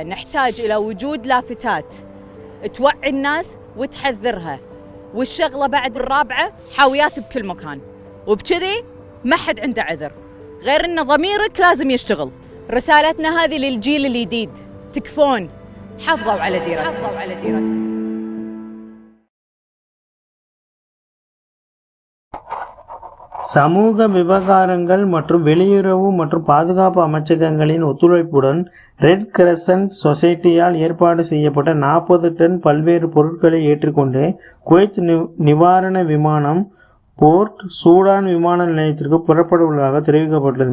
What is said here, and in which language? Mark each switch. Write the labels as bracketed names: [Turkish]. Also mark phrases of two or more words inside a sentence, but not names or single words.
[Arabic] نحتاج إلى وجود لافتات توعي الناس وتحذرها. والشغلة بعد الرابعة، حاويات بكل مكان، وبكذي ما حد عنده عذر غير ان ضميرك لازم يشتغل. رسالتنا هذه للجيل الجديد، تكفون، حافظوا على ديرتكم. [Tamil] சமூக விவகாரங்கள் மற்றும் வெளியுறவு மற்றும் பாதுகாப்பு அமைச்சகங்களின் ஒத்துழைப்புடன் ரெட் கிரசன்ட் சொசைட்டியால் ஏற்பாடு செய்யப்பட்ட 40 டன் பல்வேறு பொருட்களை ஏற்றிக்கொண்டு குவைத் நிவாரண விமானம் போர்ட் சூடான் விமான நிலையத்திற்கு புறப்பட உள்ளதாக தெரிவிக்கப்பட்டுள்ளது.